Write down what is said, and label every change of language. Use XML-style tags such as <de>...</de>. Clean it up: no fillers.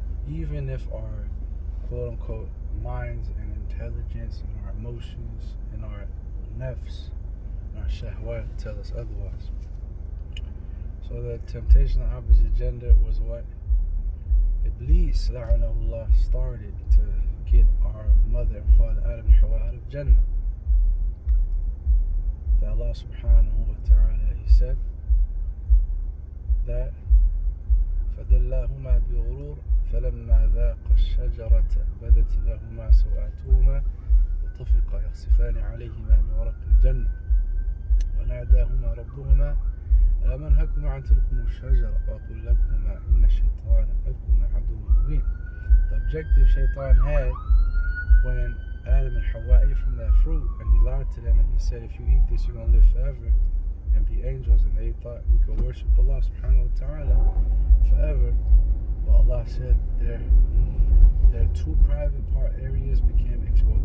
<en>Even if our quote-unquote minds and intelligence and our emotions and our nafs and our shahwat tell us otherwise. So the temptation of the opposite gender was what Iblis, la'anahullah, started to get our mother and father Adam and Hawa out of Jannah. That Allah subhanahu wa ta'ala, He said that</en> <ar>فَدَلَّهُمَا بِغُرُورٍ فَلَمَّا ذَاقَ الشَّجَرَةَ بَدَتْ لَهُمَا سَوْآتُهُمَا وَطَفِقَا يَخْصِفَانِ عَلَيْهِمَا مِنْ وَرَقِ الْجَنَّةِ وَنَادَاهُمَا رَبُّهُمَا أَلَمْ أَنْهَكُمَا عَنْ تِلْكُمُ الشَّجَرَةِ وَأَقُلْ لَكُمَا إِنَّ الشَّيْطَانَ لَكُمَا عَدُوٌّ مُبِينٌ.</ar> <en>The objective Shaitan had when Adam and Hawa ate from that fruit, and he lied to them and he said, if you eat this, you're going to live forever and be angels. And they thought we could worship Allah subhanahu wa ta'ala forever. But Allah said their two private part areas became exposed.</en>